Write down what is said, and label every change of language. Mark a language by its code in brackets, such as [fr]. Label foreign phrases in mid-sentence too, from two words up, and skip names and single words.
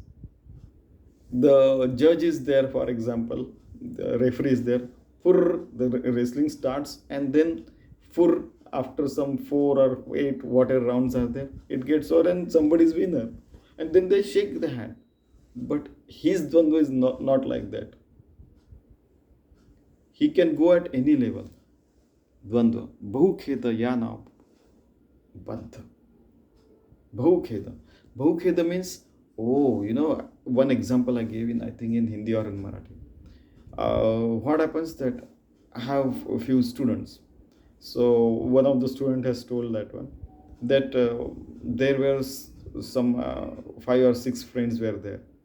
[en] The judge is there, for example, the referee is there, for the wrestling starts, and then for after some 4 or 8 whatever rounds are there, it gets over and somebody's winner, and then they shake the hand. But his dvandva is not like that. He can go at any level. Dvandva. [sa] Bahukheda yana Badhdha. [en] Bahukheda. Bahukheda means, one example I gave in, I think, in Hindi or in Marathi. What happens that I have a few students. So one of the student has told that one, that there were some 5 or 6 friends were there.